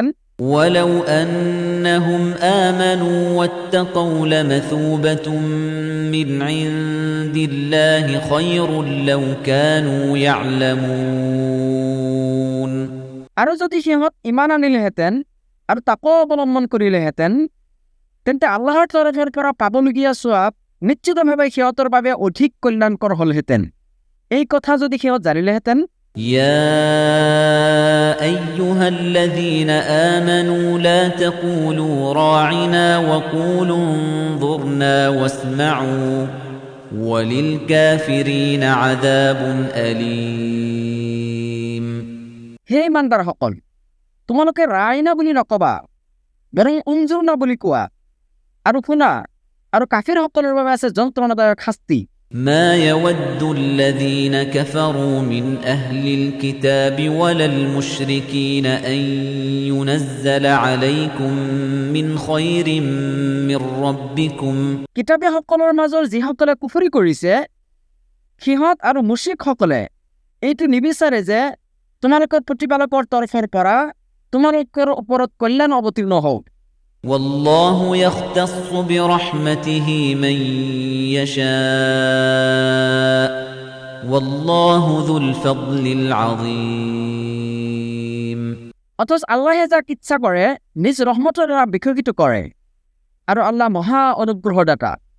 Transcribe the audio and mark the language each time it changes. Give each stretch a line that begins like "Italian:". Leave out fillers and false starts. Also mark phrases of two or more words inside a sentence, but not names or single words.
Arabic: ولو أنهم آمنوا واتقوا لمثوبة من عند الله خير لو كانوا يعلمون
Assamese: আৰু যদি সিহঁত ইমান আনিলেহেঁতেন আৰু তাকো অৱলম্বন কৰিলেহেঁতেন তেন্তে আল্লাহৰ তৰফৰ পৰা পাবলগীয়া সোৱাব নিশ্চিতভাৱে সিহঁতৰ বাবে অধিক কল্যাণকৰ হ'লহেঁতেন এই কথা যদি সিহঁত জানিলেহেঁতেন
Arabic: يا أيها الذين آمنوا لا تقولوا راعنا وقولوا انظرنا واسمعوا وللكافرين عذاب أليم
Assamese: হে ইমানদাৰসকল তোমালোকে ৰাইনা বুলি নকবা বৰং উনজুৰনা বুলি কোৱা আৰু শুনা আৰু কাফিৰসকলৰ বাবে আছে যন্ত্ৰণাদায়ক শাস্তি
Arabic: ما يود الذين كفروا من أهل الكتاب ولا المشركين أن ينزل عليكم من خير من ربكم
Assamese: কিতাপীসকলৰ মাজৰ যিসকলে কুফৰি কৰিছে সিহঁত আৰু মুশ্ৰিকসকলে এইটো নিবিচাৰে যে তোমালোকৰ প্ৰতিপালকৰ তৰফৰ পৰা তোমালোকৰ ওপৰত কল্যাণ অৱতীৰ্ণ হওক
Arabic: والله يختص برحمته من يشاء والله ذو الفضل العظيم
Assamese: অথচ আল্লাহে যাক ইচ্ছা কৰে নিজ ৰহমতৰ দ্বাৰা বিকশিত কৰে আৰু আল্লাহ মহা অনুগ্ৰহদাতা